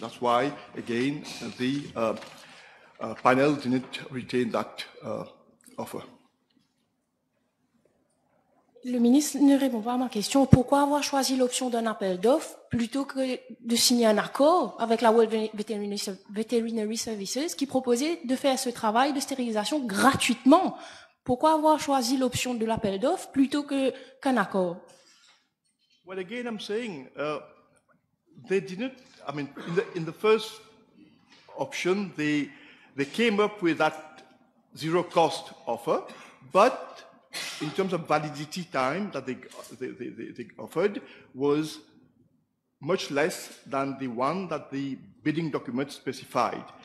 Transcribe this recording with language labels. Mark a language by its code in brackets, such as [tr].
[en] That's why, again, the panel didn't retain that offer. [fr] Le ministre ne répond pas à ma question. Pourquoi avoir choisi l'option d'un appel d'offres plutôt que de signer un accord avec la World Veterinary Services qui proposait de faire ce travail de stérilisation gratuitement? Pourquoi avoir choisi l'option de l'appel d'offres plutôt qu'un accord? [en] Well, again, I'm saying they didn't. I mean, in the first option, they came up with that zero-cost offer, but in terms of validity time that they offered was much less than the one that the bidding document specified.